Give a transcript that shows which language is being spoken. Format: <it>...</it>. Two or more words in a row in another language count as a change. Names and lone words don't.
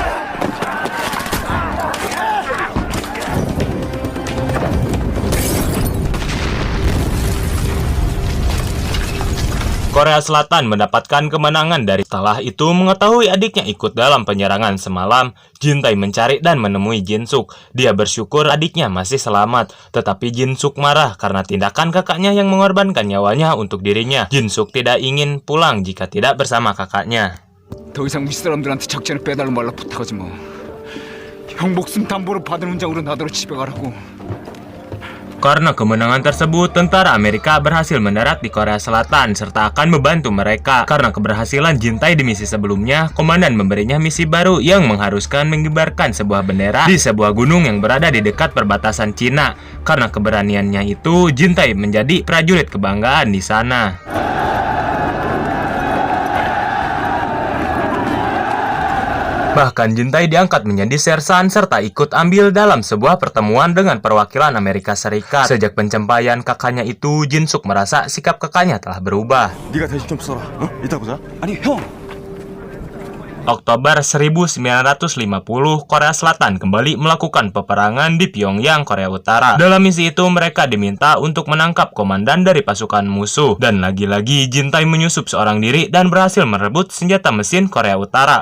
<id>Korea Selatan mendapatkan kemenangan dari setelah itu mengetahui adiknya ikut dalam penyerangan semalam. Jintai mencari dan menemui Jinsuk. Dia bersyukur adiknya masih selamat, tetapi Jinsuk marah karena tindakan kakaknya yang mengorbankan nyawanya untuk dirinya. Jinsuk tidak ingin pulang jika tidak bersama kakaknya.</id> <ko>더 이상 윗사람들한테 작전을 빼달라 말라 부탁하지 마. 형 목숨 담보로 받은 훈장으로 나더러 집에 가라고.</ko> <id>Karena kemenangan tersebut, tentara Amerika berhasil mendarat di Korea Selatan serta akan membantu mereka. Karena keberhasilan Jintai di misi sebelumnya, komandan memberinya misi baru yang mengharuskan mengibarkan sebuah bendera di sebuah gunung yang berada di dekat perbatasan Cina. Karena keberaniannya itu, Jintai menjadi prajurit kebanggaan di sana. Bahkan Jintai diangkat menjadi sersan serta ikut ambil dalam sebuah pertemuan dengan perwakilan Amerika Serikat. Sejak pencapaian kakaknya itu, Jinsuk merasa sikap kakaknya telah berubah.</id> <ko>네가 대신 좀 써라. 이따 보자. 아니 형!</ko> <id>Oktober 1950, Korea Selatan kembali melakukan peperangan di Pyongyang, Korea Utara. Dalam misi itu, mereka diminta untuk menangkap komandan dari pasukan musuh. Dan lagi-lagi, Jintai menyusup seorang diri dan berhasil merebut senjata mesin Korea Utara.</id>